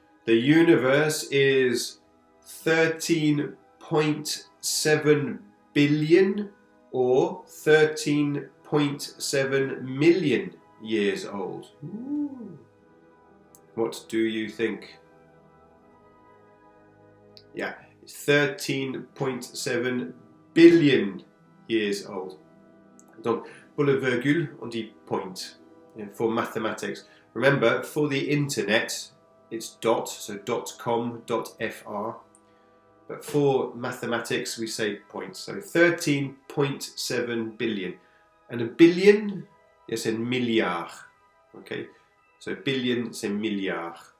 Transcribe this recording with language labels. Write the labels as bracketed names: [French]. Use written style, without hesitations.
[English] The universe is 13.7 billion or 13.7 million years old. Ooh. What do you think? Yeah, it's 13.7 billion years old. [French] Donc, pour le virgule, on dit point. [English] For mathematics. Remember, for the internet, it's dot, so .com, .fr. But for mathematics, we say point. So 13.7 billion. And a billion, it's a milliard. Okay, so billion, [French] c'est milliard.